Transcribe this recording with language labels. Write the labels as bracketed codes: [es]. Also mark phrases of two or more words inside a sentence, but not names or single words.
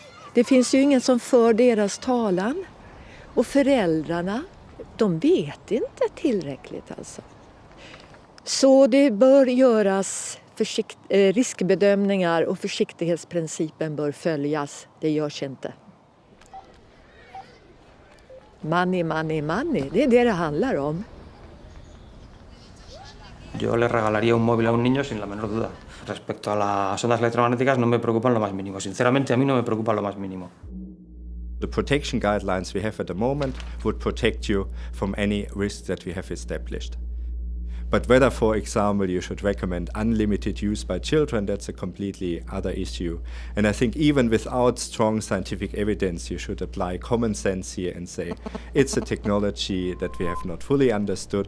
[sv] Det finns ju ingen som för deras talan. Och föräldrarna, de vet inte tillräckligt alltså. Så det bör göras riskbedömningar och försiktighetsprincipen bör följas. Det görs inte. [en] Money, money, money. [sv] Det är det handlar om. [es] Yo le regalaría un móvil a un niño sin la menor duda. Respecto a las ondas electromagnéticas no me preocupan lo más mínimo. Sinceramente, a mí no me preocupa lo más mínimo. [en] The protection guidelines we have at the moment would protect you from any risk that we have established. But whether, for example, you should recommend unlimited use by children, that's a completely other issue. And I think even without strong scientific evidence, you should apply common sense here and say, it's a technology that we have not fully understood.